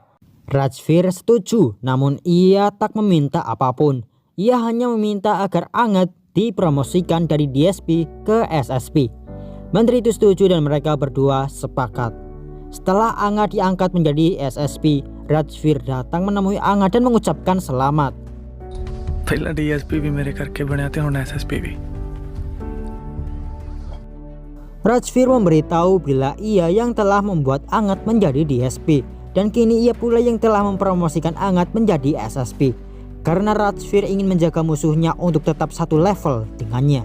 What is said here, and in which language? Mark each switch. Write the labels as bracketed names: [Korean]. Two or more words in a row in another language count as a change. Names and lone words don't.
[Indonesian] Rajvir setuju, namun ia tak meminta apapun. Ia hanya meminta agar Angat dipromosikan dari DSP ke SSP. Menteri itu setuju dan mereka berdua sepakat. Setelah Angat diangkat menjadi SSP, Rajvir datang menemui Angat dan mengucapkan selamat. [Punjabi] ਪਹਿਲਾ ਡੀਐਸਪੀ ਭੀ ਮੇਰੇ ਕਰਕੇ ਬਣੇ ਥੇ, ਹੁਣ ਐਸਐਸਪੀ ਭੀ। [Indonesian] Rajvir memberitahu bila ia yang telah membuat Angat menjadi DSP dan kini ia pula yang telah mempromosikan Angat menjadi SSP karena Rajvir ingin menjaga musuhnya untuk tetap satu level dengannya.